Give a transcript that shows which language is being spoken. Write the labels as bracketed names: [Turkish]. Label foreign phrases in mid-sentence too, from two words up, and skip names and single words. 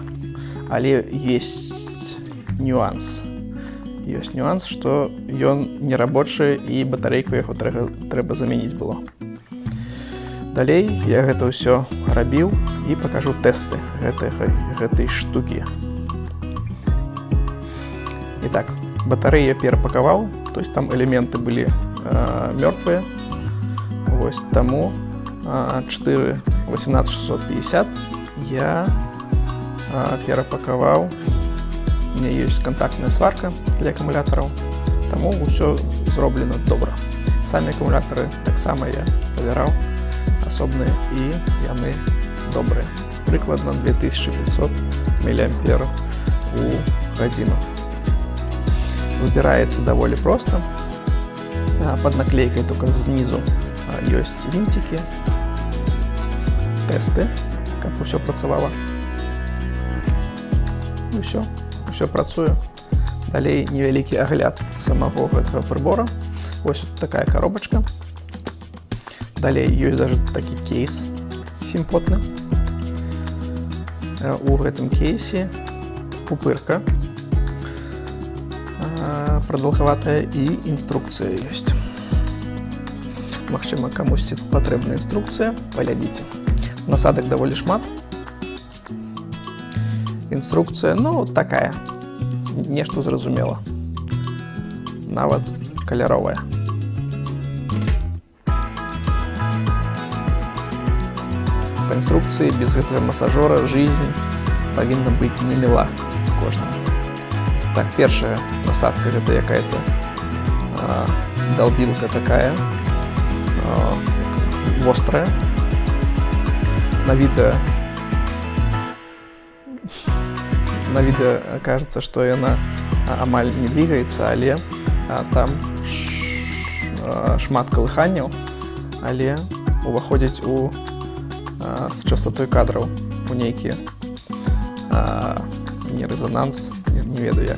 [Belarusian] Але ёсць нюанс. Ёсць нюанс, што ён нерабочы і батарэйку яго трэба замяніць было. Далей я гэта ўсё рабіў і пакажу тэсты гэтай штукі. [Russian] Итак, батарею я перапакаваў, то есть там элементы былі мёртвыя. [Belarusian] Вось таму 18650 я перапакаваў. [Russian] У меня [Belarusian] ёсць [Russian] контактная сварка [Belarusian] для акумулятараў, таму ўсё зроблена добра. Самі акумулятары таксама я правяраў асобныя і яны добрыя. Прыкладна 2500 мА у гадзіну. Збіраецца даволі проста. [Russian] Под наклейкой только снизу есть винтики, тесты, как все працавало. Ну все працуе. [Belarusian] Далей невялікі агляд самого гэтага прибора. [Russian] Вот такая коробочка. [Belarusian] Далей есть даже такі кейс сімпотны. У гэтым кейсе [Russian] пупырка продолговатая и инструкция есть. [Belarusian] Магчыма, камусьці патрэбна інструкцыя, паглядзіце. Насадак даволі шмат. Інструкцыя, ну, такая, нешта зразумела. Нават каляровая. Па інструкцыі без гэтага масажора жизнь павінна быць не міла кожнаму. Так, першая насадка [Russian] это какая-то долбилка такая острая. На видео кажется, что она [Belarusian] амаль [Russian] не двигается, [Belarusian] але там шмат калыханняў, але уваходзіць с частотой кадраў у нейкі не резонанс, не ведаю як.